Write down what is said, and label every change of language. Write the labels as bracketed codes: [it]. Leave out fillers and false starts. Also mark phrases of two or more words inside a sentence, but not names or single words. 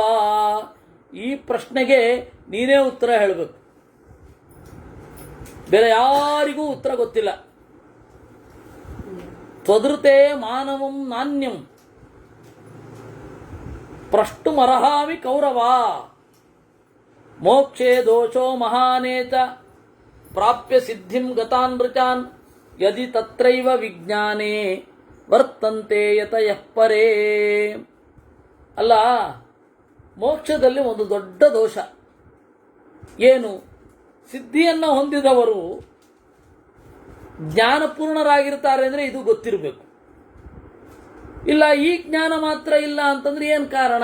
[kn] ಈ ಪ್ರಶ್ನೆಗೆ ನೀನೇ ಉತ್ತರ ಹೇಳಬೇಕು, ಬೇರೆ ಯಾರಿಗೂ ಉತ್ತರ ಗೊತ್ತಿಲ್ಲ. [sa] ತ್ವದೃತೆ ಮಾನವಂ ನಾಣ್ಯಂ ಪ್ರಷ್ಟುಮರ್ಹಾಮಿ ಕೌರವ. ಮೋಕ್ಷೇ ದೋಷೋ ಮಹಾನೇಚ ಪ್ರಾಪ್ಯ ಸಿದ್ಧಿಂ ಗತಾನ್ ಋಚಾನ್ ಯದಿ ತತ್ರೈವ ವಿಜ್ಞಾನೇ ವರ್ತಂತೆ ಯತಯಃ ಪರೇ. [kn] ಅಲ್ಲ, ಮೋಕ್ಷದಲ್ಲಿ ಒಂದು ದೊಡ್ಡ ದೋಷ ಏನು? ಸಿದ್ಧಿಯನ್ನು ಹೊಂದಿದವರು ಜ್ಞಾನಪೂರ್ಣರಾಗಿರ್ತಾರೆ ಅಂದರೆ ಇದು ಗೊತ್ತಿರಬೇಕು. ಇಲ್ಲ, ಈ ಜ್ಞಾನ ಮಾತ್ರ ಇಲ್ಲ ಅಂತಂದ್ರೆ ಏನು ಕಾರಣ?